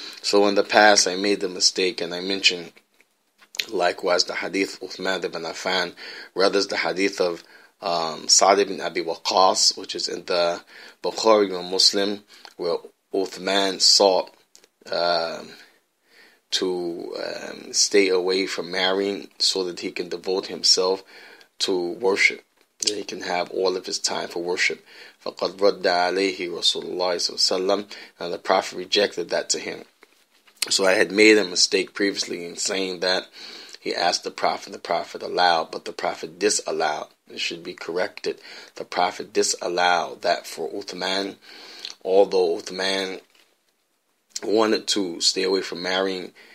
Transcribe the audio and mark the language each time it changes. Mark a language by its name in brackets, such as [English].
[English] So in the past I made the mistake, and I mentioned likewise the hadith of Uthman ibn Affan, rather the hadith of Sa'd ibn Abi Waqqas, which is in the Bukhari and Muslim, where Uthman sought to stay away from marrying so that he can devote himself to worship, that he can have all of his time for worship. [Arabic] فَقَدْ رَدَّ عَلَيْهِ رَسُولُ اللَّهِ صَلَّى اللَّهُ عَلَيْهِ وَسَلَّمَ, [English] and the Prophet rejected that to him. So I had made a mistake previously in saying that he asked the Prophet allowed, but the Prophet disallowed. It should be corrected. The Prophet disallowed that for Uthman, although Uthman wanted to stay away from marrying.